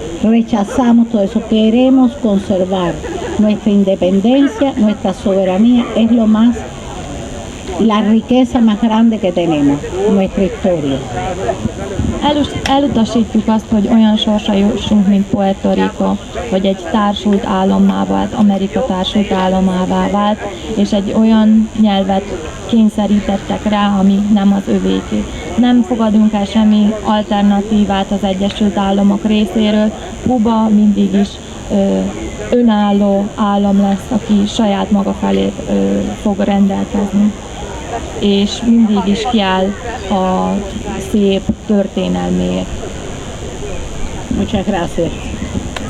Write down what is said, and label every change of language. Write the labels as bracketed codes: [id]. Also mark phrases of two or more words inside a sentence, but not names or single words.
[es] Rechazamos todo eso, queremos conservar nuestra independencia, nuestra soberanía, es la riqueza más grande que tenemos, nuestra historia. [hu] Elutasítjuk azt, hogy olyan sorsra jussunk, mint Puerto Rico, hogy egy társult állammá vált, Amerika társult államává vált, és egy olyan nyelvet kényszerítettek rá, ami nem az övéké. Nem fogadunk el semmi alternatívát az Egyesült Államok részéről. Kuba mindig is önálló állam lesz, aki saját maga felé fog rendelkezni, és mindig is kiáll a szép történelméért. [es] Muchas gracias.